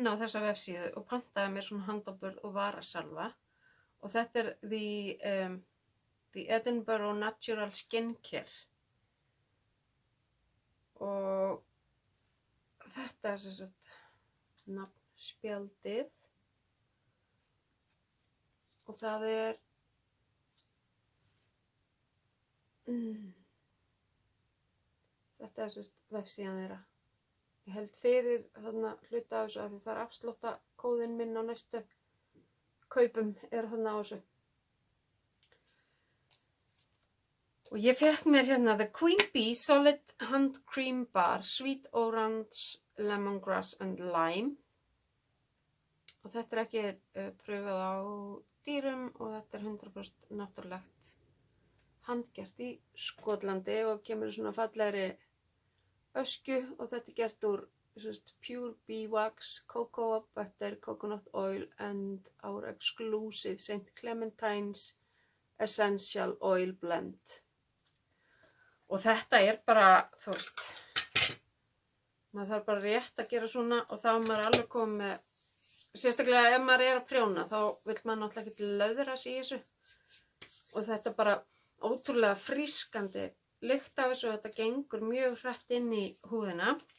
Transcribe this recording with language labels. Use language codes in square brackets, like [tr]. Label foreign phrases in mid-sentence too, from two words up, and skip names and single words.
[is] á þessa vefsíðu og pantaði mér svona handaburð og varasalva og þetta the Edinburgh Natural Skincare og þetta sem sagt nafnspjaldið og það er þetta er sérst vefsíðan þeirra. Ég held fyrir þarna hluta af þessu af því það er afsláttakóðinn minn á næstu kaupum er þarna á þessu. Og ég fekk mér hérna The Queen Bee Solid Hand Cream Bar Sweet Orange, Lemongrass and Lime. Og þetta er ekki pröfað á dýrum og þetta er 100% náttúrulegt handgert í Skotlandi og kemur í svona fallegri öskju og þetta er gert úr [en] pure bee wax, cocoa butter, coconut oil and our exclusive St. [is] Clementine's Essential Oil Blend. Og þetta er bara, þú veist, maður þarf bara rétt að gera svona og þá er maður alveg komið með, sérstaklega ef maður er að prjóna, þá vill maður náttúrulega ekki löðrast í þessu. Og þetta er bara ótrúlega frískandi lykt af þessu og þetta gengur mjög hratt inn í húðina.